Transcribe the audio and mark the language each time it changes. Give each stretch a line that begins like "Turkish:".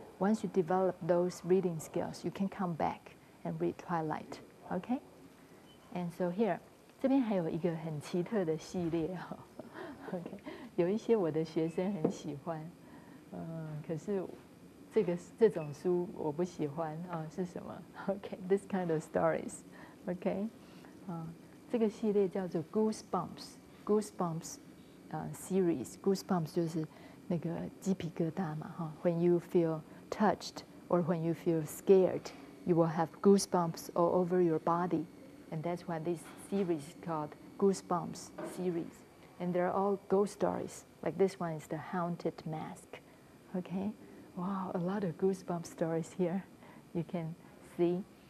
English: Once you develop those reading skills, you can come back and read Twilight, okay? And so here,
Chinese: 这边还有一个很奇特的系列哈 ，OK， 有一些我的学生很喜欢，可是这种书我不喜欢啊，是什么 ？OK,
English: this kind of stories,
Chinese: OK， 这个系列叫做 Goosebumps series. Goosebumps 就是那个鸡皮疙瘩嘛哈。
English: When you feel touched or when you feel scared, you will have goosebumps all over your body, and that's why this series is called Goosebumps series. And they're all ghost stories. Like this one is the Haunted Mask. Okay, wow, a lot of goosebumps stories here. You can see.